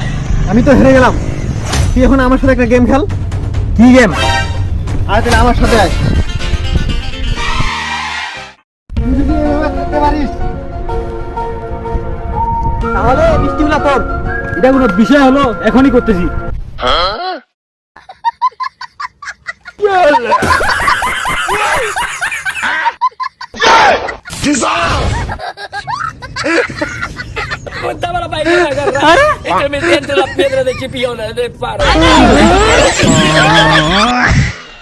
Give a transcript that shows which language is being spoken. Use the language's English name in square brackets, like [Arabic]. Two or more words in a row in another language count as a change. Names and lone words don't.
[Bangla] আমি তো হেরে গেলাম, তুই এখন আমার সাথে একটা গেম খেল। কি গেম? আর তাহলে আমার সাথে আয়। তুই যদি এভাবে থাকতে পারিস তাহলে বৃষ্টিগুলা তোর। এটা কোনো বিষয় হলো? এখনই করতেছি। [Spanish] Punta para bailar, agarrar. Es que me siento la piedra de Chipiona de paro.